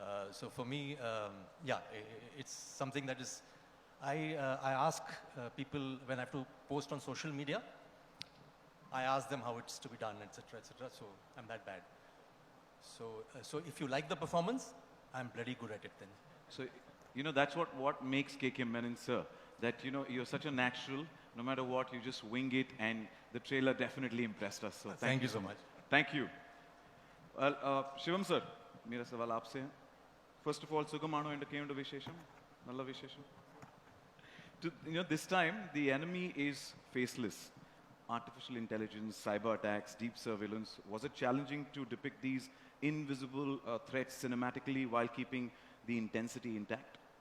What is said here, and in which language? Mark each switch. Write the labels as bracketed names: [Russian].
[English] So for me, yeah, it's something that is, I ask people when I have to post on social media, I ask them how it's to be done, etc., so I'm that bad. So if you like the performance, I'm bloody good at it then. So, you know, that's what makes KK Menon, sir. That, you know, you're such a natural, no matter what, you just wing it, and the trailer definitely impressed us. So thank you so much. Thank you. [Hindi] Well, Shivam sir, मेरा सवाल आपसे है. [English] First of all, [Malayalam] Sugamano entertainment Vishesham, Nalla Vishesham. [English] You know, this time the enemy is faceless. Artificial intelligence, cyber attacks, deep surveillance. Was it challenging to depict these invisible threats cinematically while keeping the intensity intact?